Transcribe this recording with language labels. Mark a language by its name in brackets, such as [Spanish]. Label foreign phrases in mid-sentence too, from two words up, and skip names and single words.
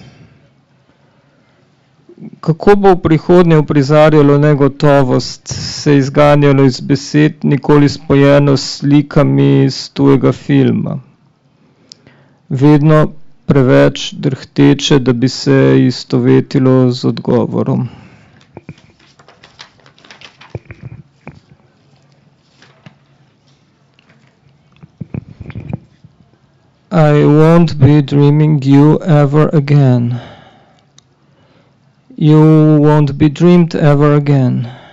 [Slovenian] Kako bo v prihodnje uprizarjalo negotovost, se izganjalo iz besed, nikoli spojeno s slikami iz tujega filma. Vedno preveč drhteče, da bi se istovetilo z odgovorom. [English] I won't be dreaming you ever again. You won't be dreamed ever again.